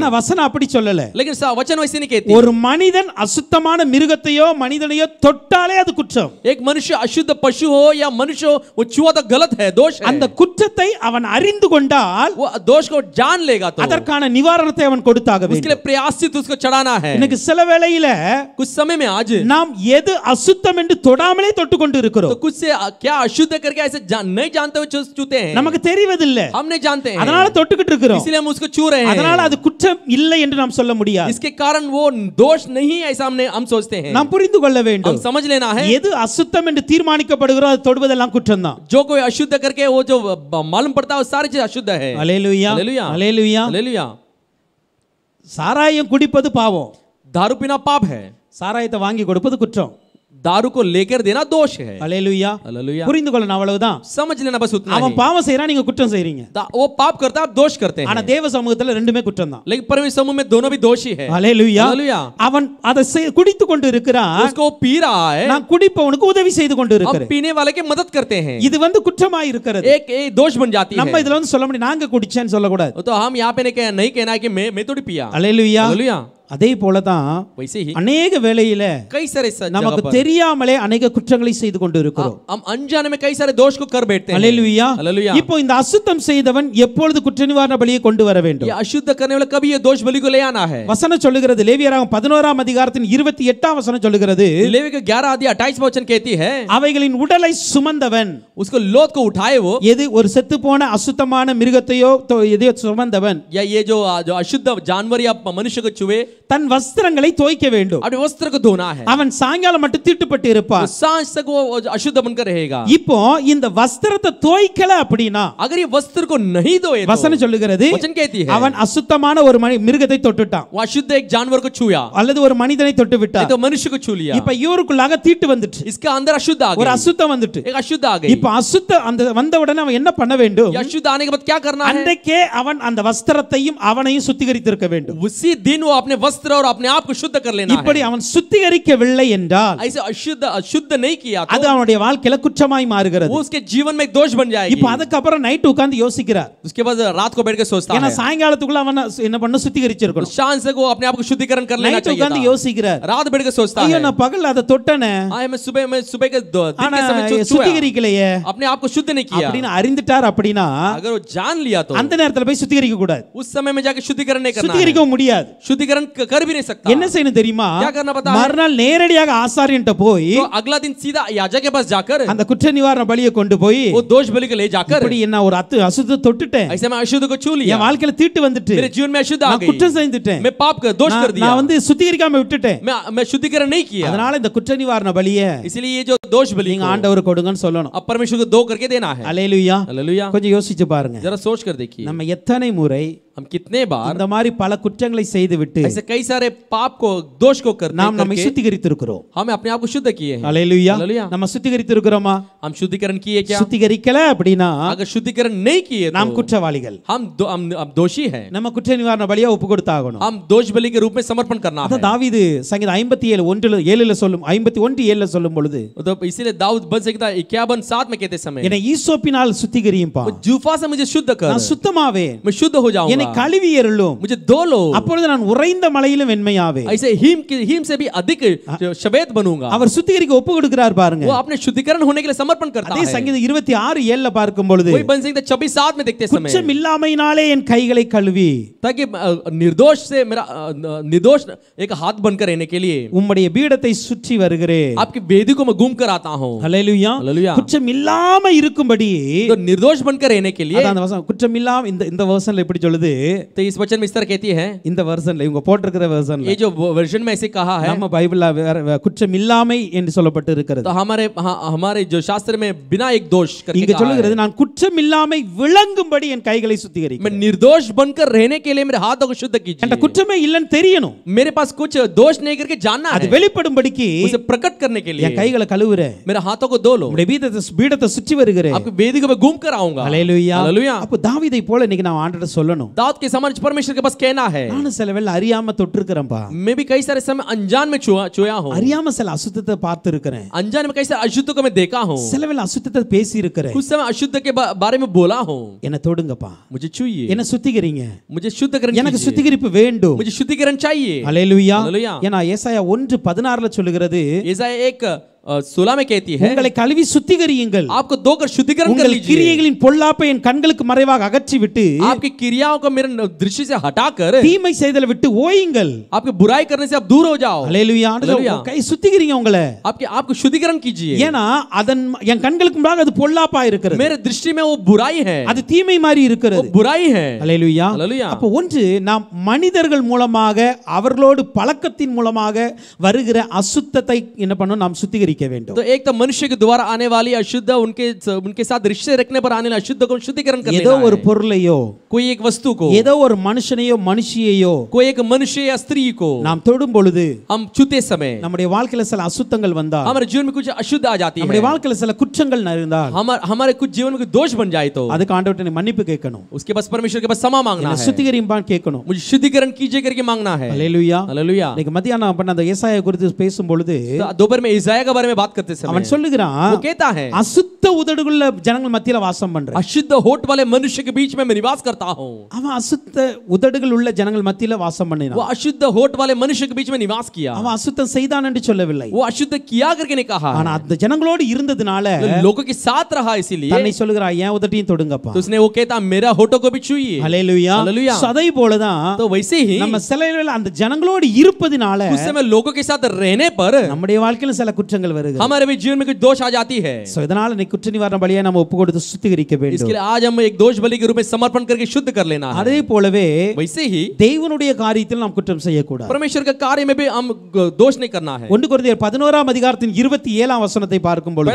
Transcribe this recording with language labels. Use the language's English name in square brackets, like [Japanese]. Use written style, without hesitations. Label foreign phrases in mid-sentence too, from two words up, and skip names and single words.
[Tamil] ஆனா வசனம் அப்படி சொல்லல. [Hindi] लेकिन वचन वैसे नहीं कहती। [Tamil] ஒரு மனிதன் அசுத்தமான மிருகத்தையோ மனிதனையோ தொட்டாலே அது குற்றம். [Hindi] एक मनुष्य अशुद्ध पशु हो या मनुष्य हो, वो छुआ तो गलत है, दोष है। [Tamil] அந்த குற்றத்தை அவன் அறிந்து கொண்டால் [Hindi] वो दोष को जान लेगा तो [Tamil] அதற்கான நிவாரணத்தை அவன் கொடுத்தாக [Hindi] उसके [Tamil] வேண்டும். [Hindi] लिए प्रयासित उसको चढ़ाना है। [Tamil] இன்னைக்கு சில வேளையில [Hindi] कुछ समय में आज [Tamil] நாம் எது அசுத்தம் என்று தொடாமலே தொட்டு கொண்டு [Hindi] तो [Tamil] இருக்கிறோம். [Hindi] कुछ से क्या अशुद्ध करके ऐसे नहीं जानते हुए छूते हैं। [Tamil] நமக்கு தெரிவதில்லை, [Hindi] हम नहीं जानते हैं, [Tamil] அதனால தொட்டுக்கிட்டு இருக்கிறோம். [Hindi] इसलिए हम उसको छू रहे हैं। [Tamil] அதனால அது குற்றம் இல்லை என்று நாம் சொல்ல முடியாது. [Hindi] इसके कारण वो दोष नहीं ऐसा हम सोचते हैं। [Tamil] நாம் புரிந்து கொள்ள [Hindi] हम [Tamil] வேண்டும். [Hindi] समझ लेना है, [Tamil] எது அசுத்தம் என்று தீர்மானிக்கப்படுகிறோ அது தொடுவதெல்லாம் குற்றம் தான். [Hindi] जो कोई अशुद्ध करके वो जो मालूम पड़ता है वो सारी चीज अशुद्ध है। [Tamil] அல்லேலூயா. [Hindi] हालेलुया। [Tamil] அல்லேலூயா. [Hindi] हालेलुया। [Tamil] சாராயம் குடிப்பது பாவம். [Hindi] दारू पीना पाप है, [Tamil] சாராயத்தை வாங்கி கொடுப்பது குற்றம். [Hindi] दारू को लेकर देना दोष है। [Tamil] அல்லேலூயா. [Hindi] हालेलुया। [Tamil] புரிந்து கொள்ளணும், அவ்வளவுதான். [Hindi] समझ लेना बस उतना [Tamil] அவன் [Hindi] ही। [Tamil] பாவம் செய்யறான், நீங்க குற்றம் செய்றீங்க. [Hindi] वो पाप करता है, आप दोष करते [Tamil] ஆனா [Hindi] हैं। [Tamil] தேவ சமூகத்துல ரெண்டுமே குற்றம் தான். [Hindi] लेकिन परमेश्वर समूह में दोनों भी दोषी है। [Tamil] அல்லேலூயா. [Hindi] हालेलुया। [Tamil] அவன் அதை குடித்து கொண்டு இருக்கிறான், [Hindi] उसको वो पी रहा है, [Tamil] நான் குடிப்பவனுக்கு உதவி செய்து கொண்டு [Hindi] हम [Tamil] இருக்கிறேன். [Hindi] पीने वाले की मदद करते हैं। [Tamil] இது குற்றமாய் இருக்கிறது. [Hindi] एक दोष बन जाती है। [Tamil] நம்ம இதுல சொல்ல முடியும், நாங்க குடிச்சேன்னு சொல்லக்கூடாது. [Hindi] तो हम यहाँ पे नहीं कहना है कि मैं थोड़ी पिया। [Tamil] அல்லேலூயா. [Hindi] हालेलुया। [Tamil] அதே போலதான் [Hindi] वैसे ही [Tamil] அநேக வேளையில [Hindi] कई सारे [Tamil] நமக்கு தெரியாமலே அநேக குற்றங்களை செய்து கொண்டு இருக்கிறோம். [Hindi] हम अनजाने में कई सारे दोष को कर बैठते हैं। [Tamil] அல்லேலூயா. [Hindi] हालेलुया। [Tamil] இப்போ இந்த அசுத்தம் செய்தவன் எப்பொழுது குற்ற நிவாரண பலியை கொண்டு வர வேண்டும்? [Hindi] ये अशुद्ध करने वाला कभी ये दोष बलि को ले आना है। [Tamil] வசனம் சொல்லுகிறது, லேவியராகமம் 11ஆம் அதிகாரத்தின் 28ஆம் வசனம் சொல்லுகிறது, [Hindi] लेवी के 11 अध्याय 28 वचन कहती है, [Tamil] அவைகளின் உடலை சுமந்தவன், [Hindi] उसको लोथ को उठाए वो, [Tamil] எது ஒரு செத்து போன அசுத்தமான மிருகத்தையோ எதையோ சுமந்தவன், [Hindi] या ये जो अशुद्ध जानवर या मनुष्य को छुए, [Tamil] தன் वस्त्रங்களை தோய்க்க வேண்டும். [Hindi] अपने वस्त्र को धोना है। [Tamil] அவன் சாயங்காலம் மட்டும் தீட்டுப்பட்டு இருப்பான். [Hindi] सांझ तक वो अशुद्ध बनकर रहेगा। [Tamil] இப்போ இந்த வஸ்திரத்தை தோய்க்கல அப்படினா, [Hindi] अगर ये वस्त्र को नहीं धोए तो, [Tamil] வசனம் சொல்லுகிறது, [Hindi] वचन कहती है, [Tamil] அவன் அசுத்தமான ஒரு மிருகத்தை தொட்டுட்டான், [Hindi] वो अशुद्ध एक जानवर को छुया, [Tamil] அல்லது ஒரு மனிதனை தொட்டு விட்டான். [Hindi] तो मनुष्य को छू लिया। [Tamil] இப்ப இவருக்குள்ளாக தீட்டு வந்துட்டு, [Hindi] इसका अंदर अशुद्ध आ [Tamil] ஒரு [Hindi] गई, [Tamil] அசுத்தம் வந்துட்டு. [Hindi] एक अशुद्ध आ गई। [Tamil] இப்ப அசுத்த அந்த வந்த உடனே அவன் என்ன பண்ண வேண்டும்? [Hindi] ये अशुद्ध आने के बाद क्या करना है? [Tamil] அன்றைக்கே அவன் அந்த வஸ்திரத்தையும் அவனையும் சுத்திகரித்திருக்க வேண்டும். [Hindi] उसी दिन वो अपने वस्त्र और अपने आप को शुद्ध कर लेना है। [Tamil] இப்படி அவன் சுத்திகரிக்கவில்லை என்றால், [Hindi] ऐसे अशुद्ध नहीं किया [Tamil] அது [Hindi] तो [Tamil] அவனுடைய வாழ்க்கையில குற்றமாய் மாறுகிறது. [Hindi] वो उसके जीवन में एक दोष बन जाएगी। [Tamil] இப்ப அதுக்கு அப்புறம் நைட் உட்கார்ந்து யோசிக்கிறார். [Hindi] उसके बाद रात को बैठ के सोचता [Tamil] ஏன்னா [Hindi] है, [Tamil] சாயங்காலத்துக்குள்ள அவன் என்ன பண்ண சுத்திகரிச்சிருக்கணும். [Hindi] शान से वो अपने आप को शुद्धिकरण कर लेना [Tamil] நைட் [Hindi] चाहिए [Tamil] உட்கார்ந்து [Hindi] था। [Tamil] யோசிக்கிறார், [Hindi] रात बैठ के सोचता [Tamil] ஐயோ [Hindi] है, [Tamil] நான் பகல்ல அதை தொட்டனே, [Hindi] मैं सुबह के दिन [Tamil] ஆனா [Hindi] के समय छुआ, [Tamil] சுத்திகரிக்கலையே [Hindi] अपने आप को शुद्ध नहीं किया। [Tamil] அப்படின்னு அறிந்துட்டார். அப்படின்னா [Hindi] अगर वो जान लिया तो [Tamil] அந்த நேரத்துல போய் சுத்திகரிக்க கூடாது, [Hindi] उस समय में जाके शुद्धिकरण नहीं करना है। [Tamil] சுத்திகரிக்க முடியாது. [Hindi] शुद्धिकरण कर भी नहीं सकता। [Tamil] என்ன செய்யணும் தெரியுமா? [Hindi] क्या करना पता है? [Tamil] மறுநாள் நேரடியாக ஆசாரியன்ட்ட போய் [Hindi] तो अगला दिन सीधा याजक के पास जाकर [Tamil] அந்த குற்ற நிவாரண பலியை கொண்டு போய், [Hindi] वो दोष बलि को ले जाकर, [Tamil] இப்படி என்ன ஒரு அசுத்தத்தை தொட்டுட்டேன், [Hindi] ऐसे मैं अशुद्ध को छू लिया, [Tamil] என் வாழ்க்கையில தீட்டு வந்துட்டு, [Hindi] मेरे जीवन में अशुद्ध आ [Tamil] நான் [Hindi] गई, [Tamil] குற்றம் செஞ்சுட்டேன், [Hindi] मैं पाप कर दोष कर दिया, [Tamil] நான் சுத்திகரிக்காம விட்டுட்டேன், [Hindi] मैं शुद्धिकरण नहीं किया। [Tamil] அதனால இந்த குற்ற நிவாரண பலியை [Hindi] इसलिए ये जो दोष बलि [Tamil] நீங்க [Hindi] को [Tamil] ஆண்டவருக்கு கொடுங்கன்னு சொல்லணும். [Hindi] अब परमेश्वर को दो करके देना है। [Tamil] அல்லேலூயா. [Hindi] हालेलुया। [Tamil] கொஞ்சம் யோசிச்சு பாருங்க, [Hindi] जरा सोच कर देखिए, [Tamil] நம்ம எத்தனை முறை [Hindi] हम कितने बार [Tamil] இந்த மாதிரி பல குற்றங்களை செய்து விட்டு [Hindi] ऐसे कई सारे पाप को दोष को करते [Tamil] நாம் நம்மை [Hindi] करके [Tamil] சுத்திகரித்திருக்கிறோம். [Hindi] हमें अपने आप को शुद्ध किए हैं। [Tamil] அல்லேலூயா. [Hindi] हालेलुया। [Tamil] நம்ம சுத்திகரித்திருக்கிறோமா? [Hindi] हम शुद्धिकरण किए क्या? [Tamil] சுத்திகரிக்கல அப்படினா [Hindi] अगर शुद्धिकरण नहीं किए [Tamil] நாம் [Hindi] तो [Tamil] குற்றவாளிகள், [Hindi] हम दोषी हैं। [Tamil] நம்ம குற்ற நிவாரண பலியா ஒப்பு கொடுத்தாகணும். [Hindi] हम दोष बलि के रूप में समर्पण करना [Tamil] அத [Hindi] है। [Tamil] தாவீது சங்கீதம் 57:7 சொல்லும், 51:7 சொல்லும் பொழுது, [Hindi] तो इसीलिए दाऊद बन सकता 51:7 में कहते समय, [Tamil] என்னை ஈசோப்பினால் சுத்திகரியும்பா, [Hindi] वो जूफा से मुझे शुद्ध कर, [Tamil] நான் சுத்தமாவேன், [Hindi] मैं शुद्ध हो जाऊंगा। [Tamil] என்னை கழுவி எருளும், [Hindi] मुझे धो लो, [Tamil] அப்பொழுது நான் உறைந்த மலையிலும் வெண்மையாவே. [Hindi] ऐसे हिम से भी अधिक श्वेत बनूंगा. [Tamil] அவர் சுத்திகரிக்க ஒப்பு கொடுக்கிறார் பாருங்க. [Hindi] वो अपने शुद्धिकरण होने के लिए समर्पण करता [Tamil] அதே [Hindi] है. [Tamil] சங்கீதம் 26:7 பார்க்கும் பொழுது [Hindi] वही बन संहिता 26:7 में देखते समय, [Tamil] குற்றம் இல்லாமையினாலே என் கைகளை கழுவி [Hindi] ताकि निर्दोष से मेरा निर्दोष एक हाथ बनकर रहने के लिए [Tamil] உம்முடைய பீடத்தை சுற்றி வருகிறேன். [Hindi] आपकी वेदी को मैं घूम कर आता हूँ. [Tamil] ஹல்லேலூயா. [Hindi] हालेलुया. [Tamil] குற்றம் இல்லாம இருக்கும்படி, [Hindi] तो निर्दोष बनकर रहने के लिए, [Tamil] அதான் அந்த வசனம் குற்றம் இல்லாம இந்த வெர்ஷன்ல எப்படி சொல்லுது, [Hindi] तो इस वचन में इस तरह कहती है, [Tamil] இந்த வெர்ஷன்ல இவங்க போட்டிருக்கிற வெர்ஷன்ல, [Hindi] ये जो वर्जन में ऐसे कहा है, [Tamil] நம்ம பைபிள்ல குற்றம் இல்லாமை என்று சொல்லப்பட்டு இருக்கிறது. [Hindi] तो हमारे जो शास्त्र में बिना एक दोष करके [Tamil] இங்க [Hindi] कहा [Tamil] சொல்லுகிறது, [Hindi] है, [Tamil] நான் குற்றம் இல்லாமை விளங்கும்படி என் கைகளை [Hindi] मैं [Tamil] சுத்திகரிக்கிறேன். [Hindi] निर्दोष बनकर रहने के लिए मेरे हाथों को शुद्ध [Tamil] என்ற [Hindi] कीजिए. [Tamil] குற்றமே இல்லன்னு தெரியணும், [Hindi] मेरे पास कुछ दोष नहीं करके जानना [Tamil] அது [Hindi] है, [Tamil] வெளிப்படும்படிக்கு [Hindi] उसे प्रकट करने के लिए [Tamil] என் கைகளை கழுவுறேன், [Hindi] मेरे हाथों को धो लो, [Tamil] உம்முடைய பீடத்தை சுற்றி வருகிறேன். [Hindi] आपकी वेदी को मैं घूम कर आऊंगा. [Tamil] ஹல்லேலூயா. [Hindi] हालेलुया. [Tamil] அப்ப தாவீதை போல இன்னைக்கு நான் ஆண்டவர்ட்ட சொல்லணும், [Hindi] दाऊद के समान परमेश्वर के पास कहना है, [Tamil] நானும் சில வேளை அறியாம தொட்டிருக்கிறேன்பா, [Hindi] मैं भी कई सारे समय अनजान में छुआ हूँ, [Tamil] அறியாம சில அசுத்தத்தை பார்த்து இருக்கிறேன், [Hindi] अनजान में कई सारे अशुद्ध को मैं देखा हूँ, [Tamil] சில வேளை அசுத்தத்தை பேசி இருக்கிறேன். [Hindi] कुछ समय अशुद्ध के बारे में बोला हूँ. [Tamil] என்ன தொடுங்கப்பா, [Hindi] मुझे छुइए, [Tamil] என்ன சுத்திகரிங்க, [Hindi] मुझे शुद्धीकरण [Tamil] எனக்கு [Hindi] कीजिए, [Tamil] சுத்திகரிப்பு வேண்டும். [Hindi] मुझे शुद्धिकरण चाहिए. [Tamil] ஹல்லேலூயா. [Hindi] हालेलुया. [Tamil] ஏன்னா ஏசாயா 1:16 சொல்லுகிறது, [Hindi] ऐसा एक 16 में कहती है, [Tamil] உங்களை கழுவி சுத்திகரியுங்கள், [Hindi] आपको धोकर शुद्धिकरण कर [Tamil] உங்கள் [Hindi] लीजिए, [Tamil] கிரியைகளின் பொல்லாப்பை என் கண்களுக்கு மறைவாக அகற்றிவிட்டு [Hindi] आपकी क्रियाओं को मेरे दृष्टि से हटाकर [Tamil] தீமை செய்தலை விட்டு ஓயுங்கள். [Hindi] आपके बुराई करने से आप दूर हो जाओ. [Tamil] ஹல்லேலூயா. ஹல்லேலூயா. கை சுத்திகரிங்க உங்களை, [Hindi] आपको शुद्धिकरण कीजिए, [Tamil] ஏன்னா அதன் என் கண்களுக்கு முன்னாக அது பொல்லாப்பா இருக்கிறது, [Hindi] मेरे दृष्टि में वो बुराई है, [Tamil] அது தீமை மாதிரி [Hindi] वो [Tamil] இருக்கிறது. [Hindi] बुराई है. [Tamil] ஹல்லேலூயா. ஹல்லேலூயா. அப்ப ஒன்று, நாம் மனிதர்கள் மூலமாக அவர்களோடு பழக்கத்தின் மூலமாக வருகிற அசுத்தத்தை என்ன பண்ணணும், நாம் சுத்திகரிக்க வேண்டும். [Hindi] तो एक तो मनुष्य के द्वारा आने वाली अशुद्ध, उनके साथ रिश्ते रखने पर आने वाली अशुद्ध को शुद्धिकरण कर [Tamil] ஏதோ [Hindi] लेना [Tamil] ஒரு [Hindi] है. [Tamil] பொருளையோ, [Hindi] कोई एक वस्तु को, [Tamil] ஏதோ ஒரு மனுஷனையோ மனுஷியையோ [Hindi] कोई एक मनुष्य या स्त्री को [Tamil] நாம் தொடும் பொழுது [Hindi] हम छूते समय [Tamil] நம்முடைய வாழ்க்கையில சில அசுத்தங்கள் வந்தால், [Hindi] हमारे जीवन में कुछ अशुद्ध आ जाती [Tamil] நம்முடைய [Hindi] है, [Tamil] வாழ்க்கையில சில குற்றங்கள் இருந்தால், [Hindi] हमारे कुछ जीवन में कुछ दोष बन जाए, तो [Tamil] அதுக்கு ஆண்டவர்ட்ட மன்னிப்பு கேட்கணும், [Hindi] उसके पास परमेश्वर के पास क्षमा मांगना है, [Tamil] சுத்திகரிப்பான்னு கேட்கணும். [Hindi] मुझे शुद्धिकरण कीजिए करके मांगना है. [Tamil] ஹல்லேலூயா. [Hindi] हालेलुया. [Tamil] இன்னைக்கு மத்தியானம் பண்ண அந்த ஏசாயா குறித்து பேசும் பொழுது [Hindi] तो दोपहर में इसाया के बारे में बात करते समय [Tamil] அவன் சொல்லுகிறான், [Hindi] वो कहता है, [Tamil] அசுத்த உதடுகளுள்ள ஜனங்கள் மத்தியில வாசம் பண்றேன். [Hindi] अशुद्ध होठ वाले मनुष्य के बीच में मैं निवास करता हूँ. [Tamil] அவன் அசுத்த உதடுகள் உள்ள ஜனங்கள் மத்தியில வாசம் [Hindi] वो [Tamil] பண்ணினான். [Hindi] अशुद्ध होठ वाले मनुष्य के बीच में निवास किया. [Tamil] அவன் அசுத்தம் செய்தான் என்று சொல்லவில்லை, [Hindi] वो अशुद्ध किया करके नहीं कहा, [Tamil] ஆனா அந்த ஜனங்களோடு இருந்ததுனால [Hindi] लोगों के साथ रहा, इसीलिए [Tamil] தன்னை சொல்லுகிறான், என் உதட்டையும் தொடுங்கப்பா. [Hindi] तो उसने वो कहता, मेरा होठों को भी छुइए. [Tamil] ஹல்லேலூயா. [Hindi] हालेलुया. [Tamil] சதை போலதான் [Hindi] तो वैसे ही [Tamil] நம்ம சில வேளையில அந்த ஜனங்களோடு இருப்பதினால [Hindi] उस समय लोगों के साथ रहने पर [Tamil] நம்முடைய வாழ்க்கையில சில குற்றங்கள் வருகிறது. [Hindi] हमारे भी जीवन में कुछ दोष आ जाती है. [Tamil] சோ இதனால நீ குற்ற நிவாரண பலியை நம்ம ஒப்பு கொடுத்து சுத்திகரிக்க [Hindi] इसके [Tamil] வேண்டும். [Hindi] लिए आज हम एक दोष बलि के रूप में समर्पण करके शुद्ध कर लेना है. [Tamil] அதே போலவே [Hindi] वैसे ही [Tamil] தேவனுடைய காரியத்தில் நாம் குற்றம் செய்யக்கூடாது. [Hindi] परमेश्वर के कार्य में भी हम दोष नहीं करना है. [Tamil] 1 கொரிந்தியர் 11ஆம் அதிகாரத்தின் 27ஆம் வசனத்தை பார்க்கும் பொழுது,